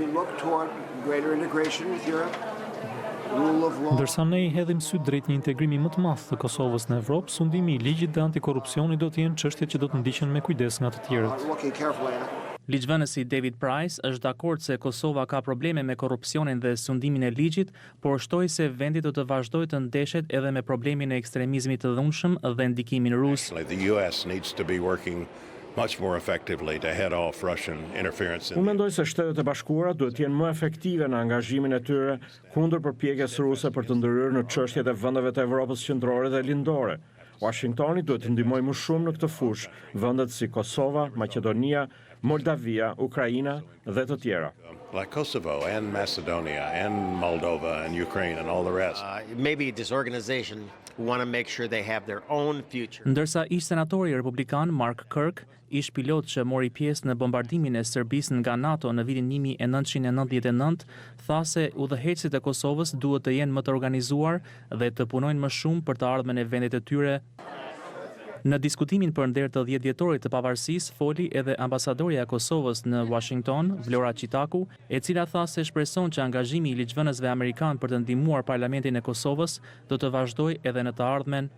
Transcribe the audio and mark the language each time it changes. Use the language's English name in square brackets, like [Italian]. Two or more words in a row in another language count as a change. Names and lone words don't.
[Albanian] Ndërsa ne i hedhim sy drejt një integrimi më të madh të Kosovës në Evropë, sundimi i ligjit dhe antikorrupsioni do të jenë çështjet që do të ndiqen me kujdes nga të tjerët. Ligjvënësi David Price është dakord se Kosova ka probleme me korrupsionin dhe sundimin e ligjit, por shtoi se vendi do të vazhdojë të ndeshet edhe me problemin e ekstremizmit të dhunshëm dhe ndikimin rus. [English] Much more effectively to head off Russian interference. [Albanian] Unë mendoj se Shtetet e Bashkuara duhet të jenë më efektive në angazhimin e tyre kundër përpjekjes ruse për të ndërhyrë në çështjet e vendeve të Evropës qendrore dhe lindore. Washingtoni duhet të ndihmojë më shumë në këtë fushë vendet si Kosova, Maqedonia, Moldavia, Ukraina dhe të tjera. [English] Like Kosovo and Macedonia and Moldova and Ukraine and all the rest. Maybe this organization want to make sure they have their own future. [Albanian] Ndërsa ish senatori republikan Mark Kirk, ish pilot që mori pjesë në bombardimin e Serbisë nga NATO në vitin 1999, tha se udhëheqësit e Kosovës duhet të jenë më të organizuar dhe të punojnë më shumë për të ardhmen e vendit e tyre. Në diskutimin për nder të 10 vjetorit të pavarësisë foli edhe ambasadorja e Kosovës në Washington, Vlora Qitaku, e cila tha se shpreson që angazhimi i ligjvënësve amerikan për të ndihmuar parlamentin e Kosovës do të vazhdojë edhe në të ardhmen.